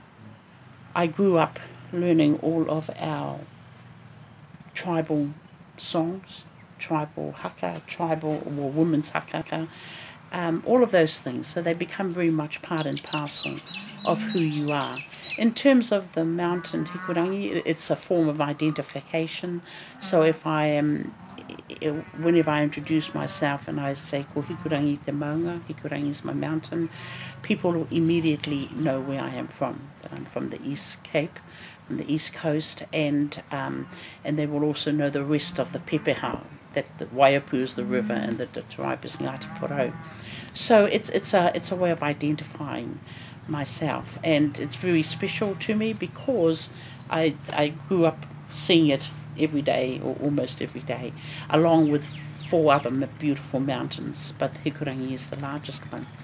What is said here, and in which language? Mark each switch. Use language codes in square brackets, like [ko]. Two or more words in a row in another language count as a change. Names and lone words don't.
[en] I grew up learning all of our tribal songs, tribal haka, tribal or women's haka, all of those things. So they become very much part and parcel of who you are. In terms of the mountain Hikurangi, it's a form of identification. So if I am, whenever I introduce myself and I say [mi] ko Hikurangi te maunga, [en] Hikurangi is my mountain, people will immediately know where I am from. That I'm from the East Cape, from the East Coast, and they will also know the rest of the pepeha, that the Waiapu is the river and that the tribe is Ngāti Porou. So it's a way of identifying myself, and it's very special to me because I grew up seeing it every day, or almost every day, along with 4 other beautiful mountains, but Hikurangi is the largest one.